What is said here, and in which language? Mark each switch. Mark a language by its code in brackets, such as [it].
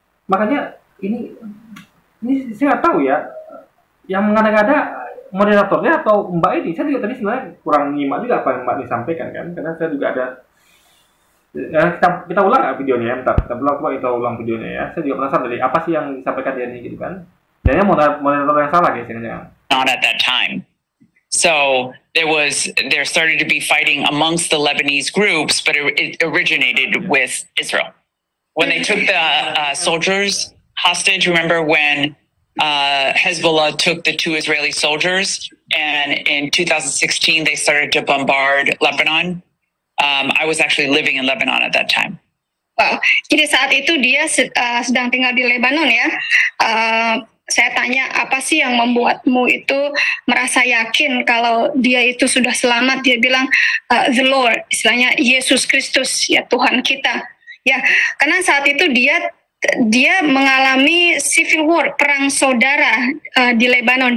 [id] Makanya ini saya nggak tahu ya, yang mengada-ngada moderatornya atau Mbak ini. Saya juga tadi sebenarnya kurang nyimak juga apa yang Mbak ini sampaikan kan, karena saya juga ada. Kita ulang videonya ya, kita ulang videonya ya. Saya juga penasaran dari apa sih yang disampaikan dia ini gitu kan. Dan moderator yang salah guys, jangan-jangan. [en] Not at that time. So there started to be fighting amongst the Lebanese groups, but it originated with Israel. When they took the soldiers hostage, remember when Hezbollah took the 2 Israeli soldiers, and in 2016 they started to bombard Lebanon. I was actually living in Lebanon at that time. Wow. [id] Jadi saat itu dia sedang tinggal di Lebanon ya. Saya tanya, apa sih yang membuatmu itu merasa yakin kalau dia itu sudah selamat? Dia bilang, [en] the Lord, [id] istilahnya Yesus Kristus, ya Tuhan kita. Ya, karena saat itu dia mengalami [en] civil war, [id] perang saudara di Lebanon.